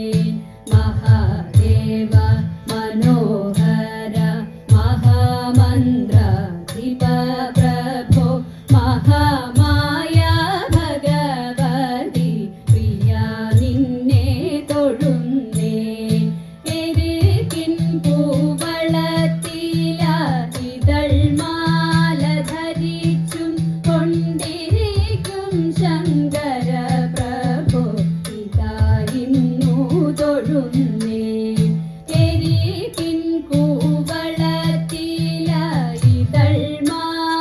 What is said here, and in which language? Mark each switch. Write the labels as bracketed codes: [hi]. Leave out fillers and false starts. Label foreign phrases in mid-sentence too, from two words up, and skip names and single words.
[sa] महादेव मनोहर महामन्त्राधिप प्रभो महामाया [ml] ഭഗവതി പ്രിയ നിന്നെ തൊഴുന്നേ എരികിൻ പൂവളത്തില ഇതൾമാല ധരിച്ചും കൊണ്ടിരിക്കും ശങ്കര പ്രഭു ഇതാ ഇന്നു തൊഴുന്നേ എരികിൻ പൂവളത്തില ഇതൾമാല